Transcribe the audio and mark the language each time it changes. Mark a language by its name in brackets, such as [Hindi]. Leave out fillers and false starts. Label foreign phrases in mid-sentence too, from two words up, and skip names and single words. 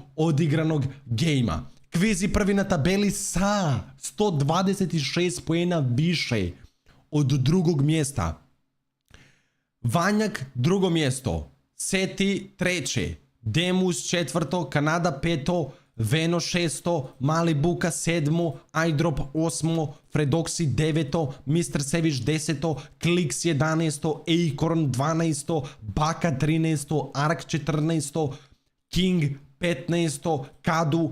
[Croatian] odigranog gejma. Kvizi prvi na tabeli sa 126 poena više od drugog mjesta. Vanjak drugo mjesto. Seti treće. Demus četvrto, Kanada peto, Veno 6, Mali Buka 7, iDrop 8, Fredoxy 9, Mr. Sevish 10, Klix 11, Acorn 12, Baka 13, Ark 14, King 15, Kadu